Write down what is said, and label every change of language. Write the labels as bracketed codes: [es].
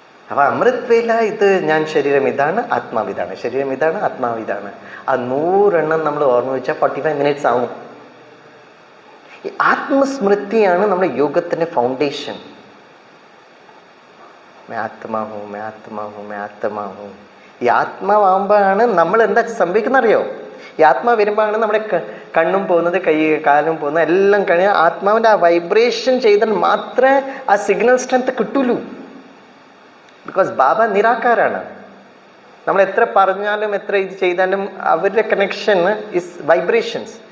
[ml] അപ്പൊ അമൃത് വേല ഇത് ഞാൻ ശരീരം ഇതാണ്, ആത്മാവിതാണ്, ശരീരം ഇതാണ്, ആത്മാവിതാണ്. ആ 100 എണ്ണം നമ്മൾ ഓർമ്മ വെച്ചാൽ 45 മിനിറ്റ്സ് ആവും. ഈ ആത്മസ്മൃതിയാണ് നമ്മുടെ യോഗത്തിന്റെ ഫൗണ്ടേഷൻ. [hi] मैं आत्मा हूँ, मैं आत्मा हूँ, मैं आत्मा हूँ. [ml] ഈ ആത്മാവാകുമ്പോഴാണ് നമ്മൾ എന്താ സംഭവിക്കുന്ന അറിയോ? ഈ ആത്മാ വരുമ്പോഴാണ് നമ്മുടെ കണ്ണും പോകുന്നത്, കൈ കാലും പോകുന്നത്, എല്ലാം കഴിഞ്ഞാൽ ആത്മാവിൻ്റെ ആ വൈബ്രേഷൻ ചെയ്താൽ മാത്രമേ ആ സിഗ്നൽ സ്ട്രെങ്ത് കിട്ടുള്ളൂ. ബിക്കോസ് ബാബ നിരാകാരാണ്. നമ്മൾ എത്ര പറഞ്ഞാലും എത്ര ഇത് ചെയ്താലും അവരുടെ [en] Connection is vibrations.